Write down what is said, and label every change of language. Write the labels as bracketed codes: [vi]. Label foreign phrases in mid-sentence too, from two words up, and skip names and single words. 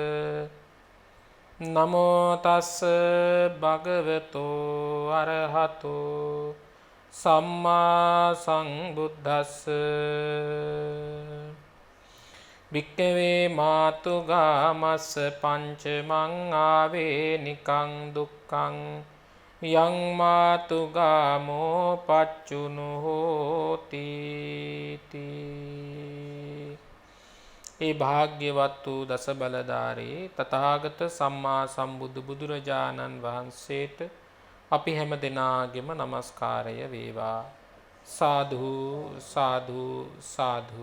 [pi] නමෝ තස්ස භගවතු අරහතෝ සම්මා සංබුද්දස්ස භික්ඛවේ මාතුගාමස්ස පංචමං ආවේනිකං දුක්ඛං යං මාතුගාමෝ පච්චුනු හෝති [si] ඒ භාග්‍යවත් වූ දස බලධාරී තථාගත සම්මා සම්බුදු බුදුරජාණන් වහන්සේට අපි හැම දෙනාගේම নমස්කාරය වේවා. සාදු සාදු සාදු.